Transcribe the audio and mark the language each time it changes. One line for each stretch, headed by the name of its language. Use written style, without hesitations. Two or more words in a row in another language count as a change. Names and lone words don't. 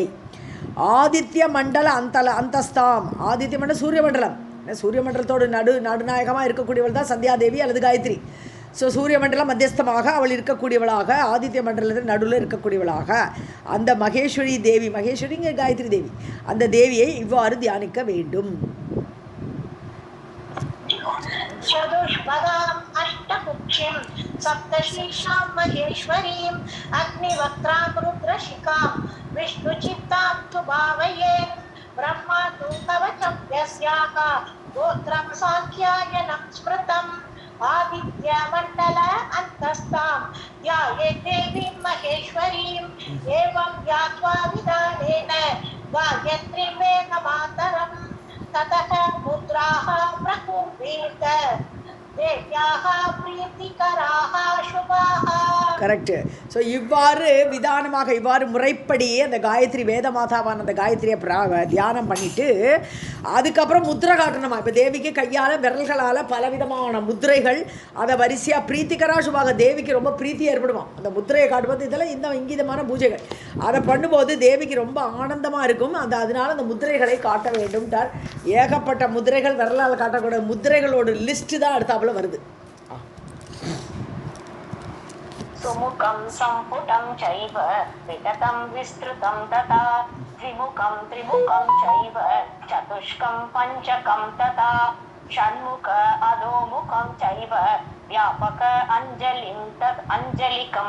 Sanskrit: आदित्य मण्डल अन्तस्थाम्,
Tamil: ஆதித்ய மண்டலம் சூரிய மண்டலம், சூரிய மண்டலத்தோடு நடுநாயகமாக இருக்கக்கூடியவள் தான் சந்தியாதேவி அல்லது காயத்ரி. ஸோ சூரிய மண்டலம் மத்தியஸ்தமாக அவள் இருக்கக்கூடியவளாக, ஆதித்ய மண்டலத்தில் நடுவில் இருக்கக்கூடியவளாக அந்த மகேஸ்வரி தேவி, மகேஸ்வரிங்க காயத்ரி தேவி, அந்த தேவியை இவ்வாறு தியானிக்க வேண்டும்.
Sanskrit: चतुष्पदाम् अष्टकुक्षिं सप्तशीर्षां महेश्वरीं अग्निवक्त्रां रुद्रशिखां विष्णुचित्तां तु भावयेत्. ब्रह्मा तु कवचं यस्याः गोत्रं साङ्ख्यायनं स्मृतम् आदित्यमण्डल अन्तस्तां ध्यायेत् देवीं महेश्वरीम्. एवं ध्यात्वा विधानेन गायत्रीं वेदमातरम् ततः मुद्राः प्रकुर्वीत देव्याः प्रीतिकराः शुभाः.
Tamil: கரெக்டு. ஸோ இவ்வாறு விதானமாக இவ்வாறு முறைப்படி அந்த காயத்ரி வேத மாதாவான அந்த காயத்ரியை தியானம் பண்ணிவிட்டு அதுக்கப்புறம் முத்திரை காட்டணுமா. இப்போ தேவிக்கு கையால் விரல்களால் பலவிதமான முத்திரைகள், அதை வரிசையாக
Sanskrit: प्रीतिकराः शुभाः
Tamil: தேவிக்கு ரொம்ப பிரீத்தி ஏற்படுமா. அந்த முத்திரையை காட்டும்போது இதெல்லாம் இந்த இங்கிதமான பூஜைகள் அதை பண்ணும்போது தேவிக்கு ரொம்ப ஆனந்தமாக இருக்கும். அதனால் அந்த முத்திரைகளை காட்ட வேண்டும்ட்டார். ஏகப்பட்ட முத்திரைகள், விரலால் காட்டக்கூடிய முத்திரைகளோட லிஸ்ட்டு தான் அடுத்தாப்புல வருது.
Sanskrit: सुमुखं सम्पुटं चैव विततं विस्तृतं तथा द्विमुखं त्रिमुखं चैव चतुष्कं पञ्चकं तथा षण्मुख अधोमुखं चैव व्यापक अञ्जलिकं